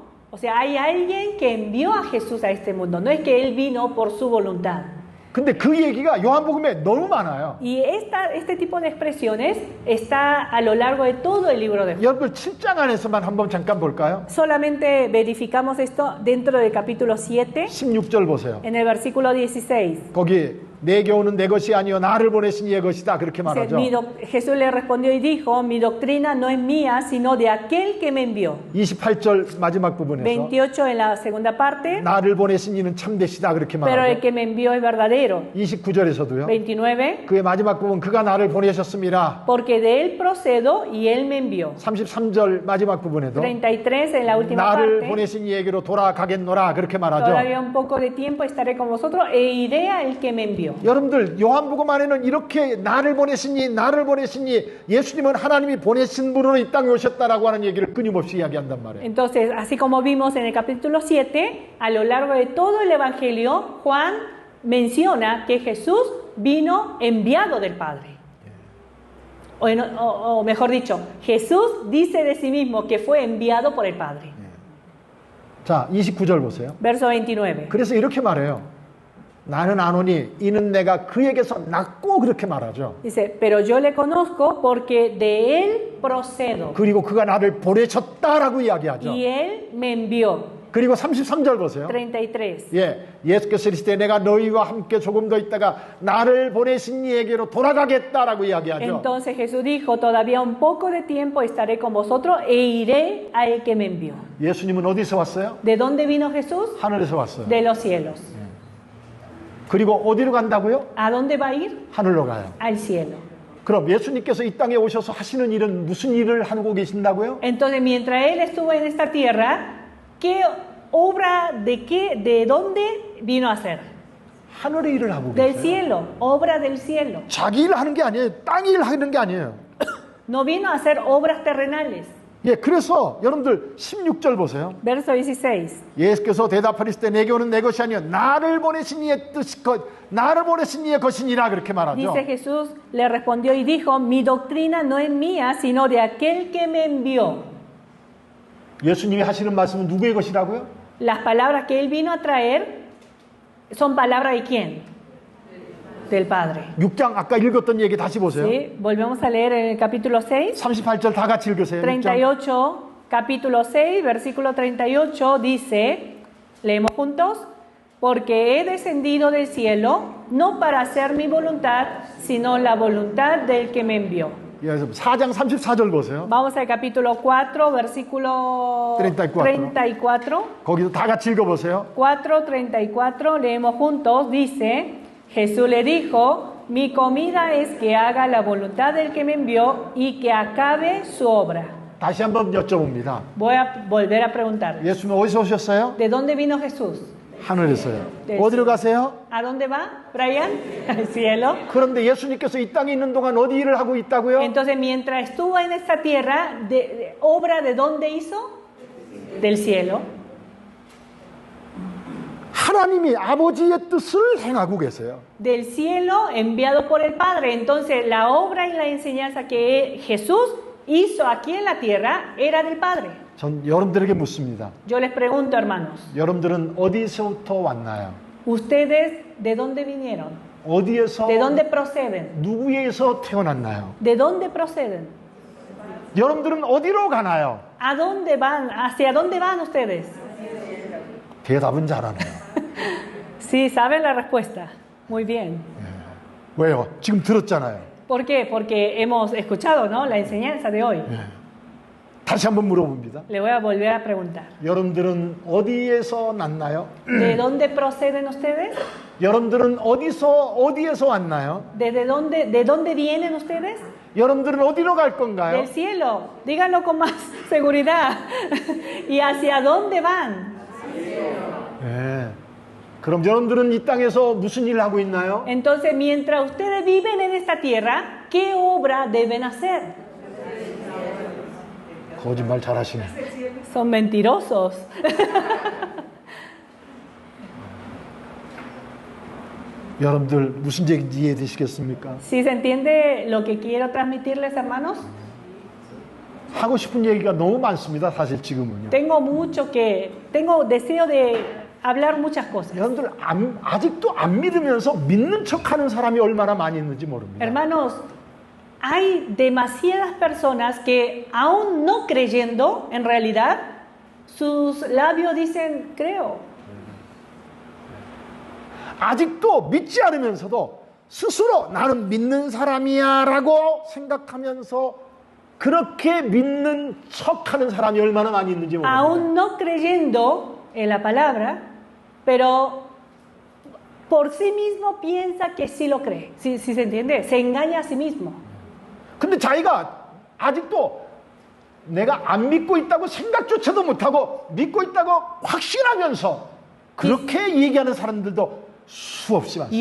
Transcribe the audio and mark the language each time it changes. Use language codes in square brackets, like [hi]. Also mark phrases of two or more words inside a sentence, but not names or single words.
[es] O sea, hay alguien que envió a Jesús a este mundo. No es que Él vino por su voluntad. [ko] 근데 그 얘기가 요한복음에 너무 많아요. [es] Y este tipo de expresiones está a lo largo de todo el libro de Juan. [ko] 여러분 7장 안에서만 한번 잠깐 볼까요? [es] Solamente verificamos esto dentro del capítulo 7. [ko] 16절 보세요. [es] En el versículo 16. [ko] 거기 내게 오는 내 것이 아니요 나를 보내신 이의 것이다 그렇게 말하죠. [es] Jesús le respondió y dijo, mi doctrina no es mía, sino de aquel que me envió. [ko] 28절 마지막 부분에서 [es] 28 en la segunda parte. [ko] 나를 보내신 이는 참되시다 그렇게 [es] Pero el [ko] 말하고 [es] que me envió es verdadero. [ko] 29절에서도요. [es] 29. [ko] 그의 마지막 부분 그가 나를 보내셨습니다. [es] Porque de él procedo y él me envió. [ko] 33절 마지막 부분에도 [es] 33 en la última [ko] 나를 [es] parte. [ko] 보내신 이에게로 돌아가겠노라 그렇게 말하죠. [es] Todavía un poco de tiempo estaré con vosotros e iré al que me envió. [ko] 여러분들 요한복음 안에는 이렇게 나를 보내시니 예수님은 하나님이 보내신 분으로 이 땅에 오셨다라고 하는 얘기를 끊임없이 이야기한단 말이에요. [es] Entonces, así como vimos en el capítulo 7, a lo largo de todo el Evangelio, Juan menciona que Jesús vino enviado del Padre. O mejor dicho, Jesús dice de sí mismo que fue enviado por el Padre. [ko] 자, 29절 보세요. [es] Verso 29. [ko] 그래서 이렇게 말해요. 나는 아노니 이는 내가 그에게서 났고 그렇게 말하죠. [es] Dice, pero yo le conozco porque de él procedo. [ko] 그리고 그가 나를 보내셨다라고 이야기하죠. [es] Y él me envió. [ko] 그리고 33절 보세요. [es] 33. [ko] 예수께서 이르시되 내가 너희와 함께 조금 더 있다가 나를 보내신 이에게로 돌아가겠다라고 이야기하죠. [es] Entonces Jesús dijo, todavía un poco de tiempo estaré con vosotros e iré al que me envió. [ko] 예수님은 어디서 왔어요? [es] ¿De dónde vino Jesús? [ko] 하늘에서 왔어요. [es] De los cielos. [ko] 그리고 어디로 간다고요? [es] ¿A dónde va a ir? [ko] 하늘로 가요. [es] Al cielo. [ko] 그럼 예수님께서 이 땅에 오셔서 하시는 일은 무슨 일을 하고 계신다고요? [es] Entonces, mientras él estuvo en esta tierra, ¿qué obra de dónde vino a hacer? [ko] 하늘의 일을 하고 [es] del [ko] 계세요. [es] cielo, obra del cielo. [ko] 자기 일 하는 게 아니에요. 땅 일 하는 게 아니에요. [es] No vino a hacer obras terrenales. [ko] 예, 그래서 여러분들 16절 보세요. [es] Verso 16. [ko] 예수께서 대답하실 때 내게 오는 내 것이 아니요 나를 보내신 이의 뜻이 나를 보내신 이의 것이니라 그렇게 말하죠. [es] Dice Jesús, le respondió y dijo, mi doctrina no es mía, sino de aquel que me envió. [ko] 예수님이 하시는 말씀은 누구의 것이라고요? [es] Las palabras que él vino a traer son palabras de quién? Del Padre. [ko] 6장 아까 읽었던 얘기 다시 보세요. [es] ¿Sí? Volvemos a leer en el capítulo 6, [ko] 38절 다 같이 읽으세요. 6장. [es] 38, capítulo 6, versículo 38, dice, leemos juntos, porque he descendido del cielo, no para hacer mi voluntad, sino la voluntad del que me envió. [ko] 예, 4장 34절 보세요. [es] Vamos al capítulo 4, versículo 34. [ko] 거기도 다 같이 읽어보세요. [es] 4:34, leemos juntos, dice, Jesús le dijo, mi comida es que haga la voluntad del que me envió y que acabe su obra. [ko] 다시 한번 여쭤봅니다. [es] Voy a volver a preguntar, [ko] 예수님 어디서 오셨어요? [es] ¿de dónde vino Jesús? [ko] 하늘에서요. 네. 어디로 가세요? [es] ¿A dónde va, Brian? Al cielo. [ko] 그런데 예수님께서 이 땅에 있는 동안 어디 일을 하고 있다고요? [es] Entonces, mientras estuvo en esta tierra, ¿obra de dónde hizo? Del cielo. [ko] 하나님이 아버지의 뜻을 행하고 계세요. [es] Del cielo enviado por el Padre. Entonces, la obra y la enseñanza que Jesús hizo aquí en la tierra era del Padre. [ko] 전 여러분들에게 묻습니다. [es] Yo les pregunto, hermanos, [ko] 여러분들은 어디서부터 왔나요? [es] ¿ustedes de dónde vinieron? [ko] 어디에서 [es] ¿De dónde proceden? [ko] 누구에서 태어났나요? [es] ¿De dónde proceden? [ko] 여러분들은 어디로 가나요? [es] ¿A dónde van? ¿Hacia dónde van ustedes? [ko] 대답은 잘하네요. [es] Sí, saben la respuesta. Muy bien. [ko] 왜요? 지금 들었잖아요. [es] ¿Por qué? Porque hemos escuchado, ¿no? La enseñanza de hoy. [ko] 다시 한번 물어봅니다. [es] Le voy a volver a preguntar. [ko] 여러분들은 어디에서 났나요? [es] ¿De dónde proceden ustedes? [ko] 여러분들은 어디에서 왔나요? [es] ¿De dónde vienen ustedes? [ko] 여러분들은 어디로 갈 건가요? [es] Del cielo. Díganlo con más seguridad. ¿Y hacia dónde van? [ko] 네. 그럼 여러분들은 이 땅에서 무슨 일을 하고 있나요? [es] Entonces, mientras ustedes viven en esta tierra, ¿qué obra deben hacer? [ko] 거짓말 잘하시네. [es] Son mentirosos. [ko] 여러분들 무슨 얘기인지 이해되시겠습니까? [es] ¿Sí se entiende lo que quiero transmitirles, hermanos? [ko] 하고 싶은 얘기가 너무 많습니다. 사실 지금은요. [es] Tengo deseo de hablar muchas cosas. [ko] 여러분들 아직도 안 믿으면서 믿는 척하는 사람이 얼마나 많이 있는지 모릅니다. [es] Hermanos, hay demasiadas personas que aún no creyendo, en realidad, sus labios dicen, creo. [ko] 아직도 믿지 않으면서도 스스로 나는 믿는 사람이야 라고 생각하면서 그렇게 믿는 척하는 사람이 얼마나 많이 있는지 모릅니다. [es] Aún no creyendo en la palabra, pero por sí mismo piensa que sí lo cree. ¿Sí se entiende? Se engaña a sí mismo. [ko] 근데 자기가 아직도 내가 안 믿고 있다고 생각조차도 못하고 믿고 있다고 확신하면서 그렇게 얘기하는 사람들도 수없이 많습니다.